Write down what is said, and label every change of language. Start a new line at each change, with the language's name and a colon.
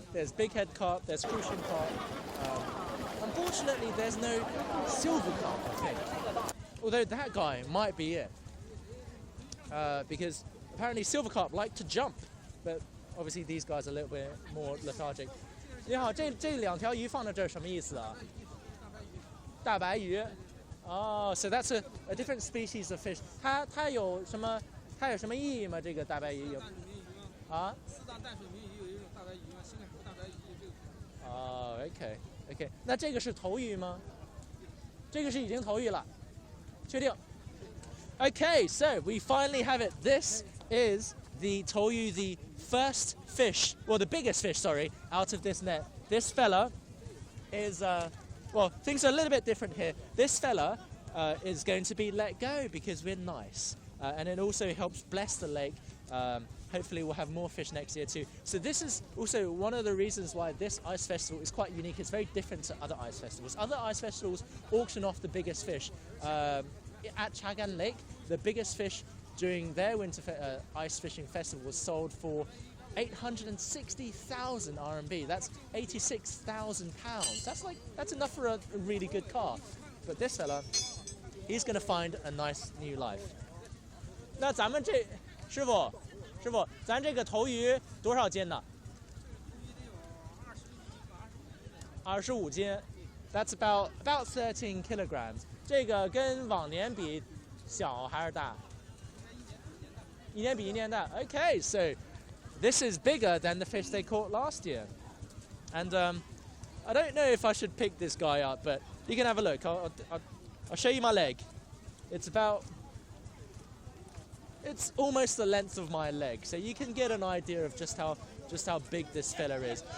English: There's big head carp, there's crucian carp. Unfortunately, there's no silver carp, I think. Although that guy might be it. Because apparently silver carp like to jump. But obviously these guys are a little bit more lethargic.
Chinese: 你好，这2条鱼放在这儿什么意思啊？大白鱼。
English: Oh, so that's a different species of fish.
Chinese: 它有什么意义吗？这个大白鱼有？啊？4大淡水鱼有一种大白鱼嘛，新海湖大白鱼这个。哦 ，OK。那这个是头鱼吗？这个是已经头鱼了，确定。
English: Okay, so we finally have it. This is the toyu, the first fish, well, the biggest fish, sorry, out of this net. This fella is, well, things are a little bit different here. This fella is going to be let go because we're nice. And it also helps bless the lake. Hopefully we'll have more fish next year too. So this is also one of the reasons why this ice festival is quite unique. It's very different to other ice festivals. Other ice festivals auction off the biggest fish. At Chagan Lake, the biggest fish during their winter ice fishing festival was sold for 860,000 RMB. That's 86,000 pounds. That's enough for a really good car. But this fella, he's going to find a nice new life.
Chinese: 那咱们这师傅，咱这个头鱼多少斤呢？25斤。
English: That's about 13 kilograms.
Chinese: 这个跟往年比小还是大？一年比一年大。
English: Okay, so this is bigger than the fish they caught last year. And I don't know if I should pick this guy up, but you can have a look. I'll show you my leg. It's almost the length of my leg, so you can get an idea of just how big this fella is.